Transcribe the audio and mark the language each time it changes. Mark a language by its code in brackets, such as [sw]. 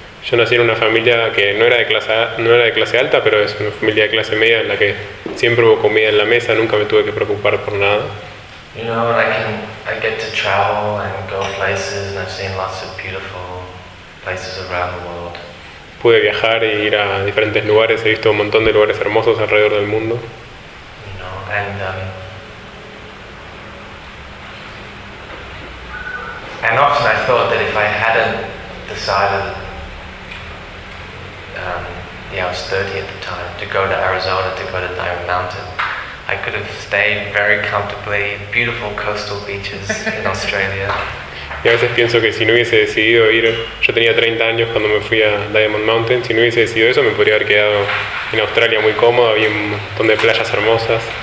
[es] Yo nací en una familia que no era de clase alta, pero es una familia de clase media en la que siempre hubo comida en la mesa, nunca me tuve que preocupar por nada. [en] You know, and I get to travel and go places, and I've seen lots of beautiful places around the world. [es] Pude viajar e ir a diferentes lugares, he visto un montón de lugares hermosos alrededor del mundo. [en] No, and, and often I thought that if I hadn't decided, yeah, I was 30 at the time, to go to Arizona, to go to Diamond Mountain, I could have stayed very comfortably in beautiful coastal beaches in Australia. [es] Y a veces pienso que si no hubiese decidido ir, yo tenía 30 años cuando me fui a Diamond Mountain, si no hubiese decidido eso me podría haber quedado en Australia muy cómodo, había un montón de playas hermosas.